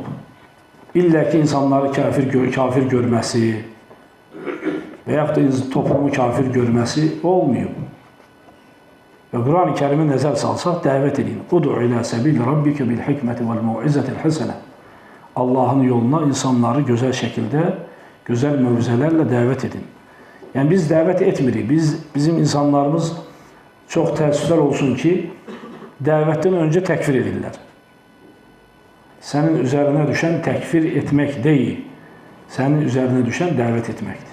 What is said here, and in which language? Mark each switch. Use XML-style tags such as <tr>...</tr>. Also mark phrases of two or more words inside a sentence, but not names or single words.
<az>İllə ki, insanları kafir görməsi və yaxud da toplumu kafir görməsi olmuyor. Və Quran-ı Kərimə nəzər salsaq, dəvət edin.</az> <ar>ادع إلى سبيل ربك بالحكمة والموعظة الحسنة.</ar> <tr>Allah'ın yoluna insanları güzel şekilde, güzel mövzelerle davet edin.</tr> <az>Yani biz davet etmirik. Bizim insanlarımız çok təəssüflər olsun ki,</az> <tr>davetten önce tekfir</tr> <az>edirlər.</az> <tr>Senin üzerine düşen tekfir etmek değil, senin üzerine düşen davet etmektir.</tr>